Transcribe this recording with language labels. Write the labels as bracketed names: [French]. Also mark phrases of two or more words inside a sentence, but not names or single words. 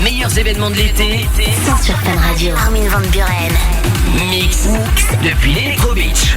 [French] meilleurs événements de l'été. Sont sur Fun Radio. Armin van Buren. Mix depuis l'Electro Beach.